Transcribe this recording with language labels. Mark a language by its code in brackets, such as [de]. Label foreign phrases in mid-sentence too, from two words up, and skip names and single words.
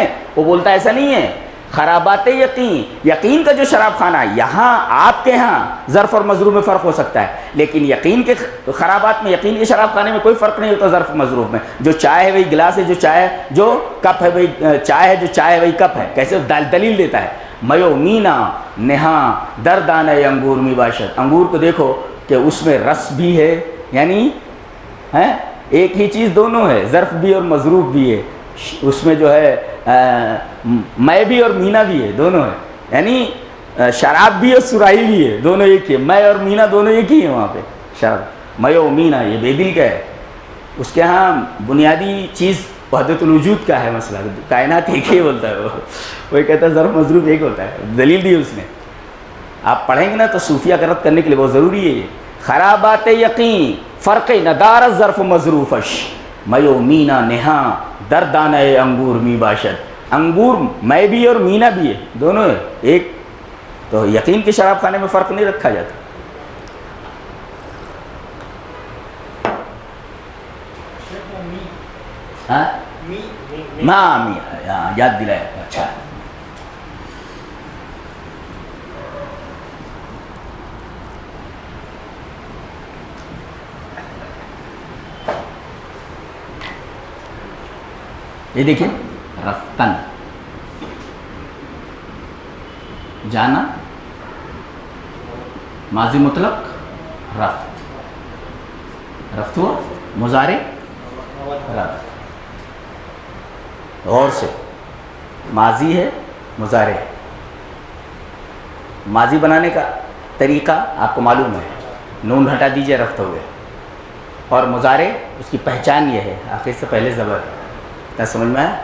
[ur] وہ بولتا ہے ایسا نہیں ہے، خرابات یقین، یقین کا جو شراب خانہ ہے، یہاں آپ کے ہاں ظرف اور مظروف میں فرق ہو سکتا ہے، لیکن یقین کے خرابات میں، یقین کے شراب خانے میں کوئی فرق نہیں ہوتا ظرف مظروف میں۔ جو چائے ہے وہی گلاس ہے، جو چائے، جو کپ ہے وہی چائے ہے، جو چائے ہے وہی کپ ہے۔ کیسے دلیل دیتا ہے، [fa] میو مینا نہاں دردانہ انگور می باشد، [ur] انگور کو دیکھو کہ اس میں رس بھی ہے، یعنی ایک ہی چیز دونوں ہے، ظرف بھی اور مظروف بھی ہے، اس میں جو ہے میں بھی اور مینا بھی ہے، دونوں ہے، یعنی شراب بھی اور سرائی بھی ہے، دونوں ایک ہی ہے، میں اور مینا دونوں ایک ہی ہیں وہاں پہ۔ شراب میں و مینا یہ بے دل کا ہے، اس کے ہاں بنیادی چیز وحدت الوجود کا ہے مسئلہ، کائنات ایک ہی بولتا ہے وہ کہتا ہے ظرف مظروف ایک ہوتا ہے، دلیل دی اس نے۔ آپ پڑھیں گے نا تو صوفیہ کا رد کرنے کے لیے بہت ضروری ہے یہ۔ [fa] خرابات یقین، فرق ندار ظرف مظروفش، میو مینا نہاں دردانہ انگور می باشد، [ur] انگور میں بھی اور مینا بھی ہے، دونوں ہے ایک، تو یقین کے شراب خانے میں فرق نہیں رکھا جاتا۔ ہاں می یاد دلایا، اچھا۔ یہ دیکھیں، رفتن جانا، ماضی مطلق رفت، رفت ہوا، مضارع رفت، غور سے، ماضی ہے مضارع، ماضی بنانے کا طریقہ آپ کو معلوم ہے، نون ہٹا دیجئے رفت ہو گئے، اور مضارع اس کی پہچان یہ ہے آخر سے پہلے زبر، کیا سمجھ میں آیا؟